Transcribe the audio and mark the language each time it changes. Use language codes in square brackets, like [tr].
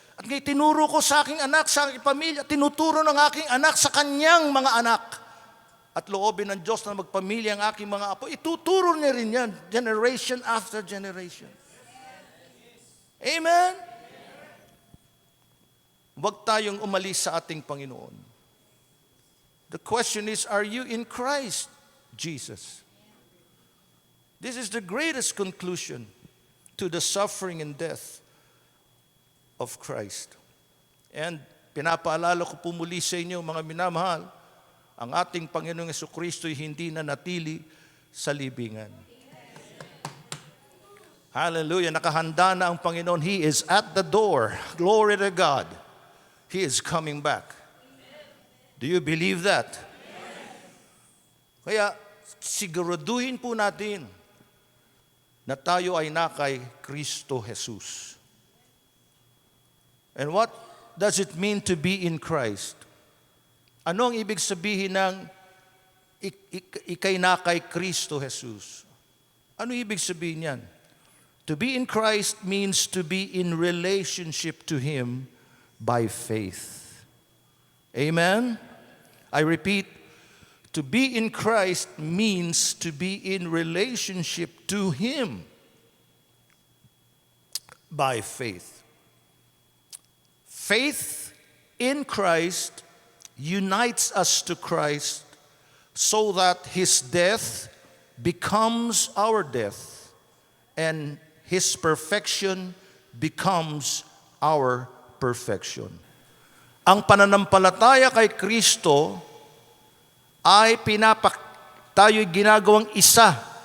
[tl] At ngayon tinuro ko sa aking anak, sa aking pamilya, tinuturo ng aking anak sa kanyang mga anak. At loobin ng Diyos na magpamilya ang aking mga apo. Ituturo niya rin yan, [en] generation after generation. [tl] Amen? Huwag tayong umalis sa ating Panginoon. [en] The question is, are you in Christ Jesus? This is the greatest conclusion to the suffering and death of Christ. [tl] And pinapaalala ko po muli sa inyo, mga minamahal, ang ating Panginoong Jesucristo ay hindi na natili sa libingan. Hallelujah. Nakahanda na ang Panginoon. [en] He is at the door. Glory to God. He is coming back. Do you believe that? [tl] Kaya siguraduhin po natin na tayo ay nakay Kristo Jesus. [en] And what does it mean to be in Christ? [tl] Ano ang ibig sabihin ng ikay na kay Kristo Jesus? Ano ibig sabihin yan? [en] To be in Christ means to be in relationship to Him by faith. Amen? I repeat, to be in Christ means to be in relationship to Him by faith. Faith in Christ unites us to Christ so that His death becomes our death and His perfection becomes our perfection. [tl] Ang pananampalataya kay Kristo ay tayo'y ginagawang isa.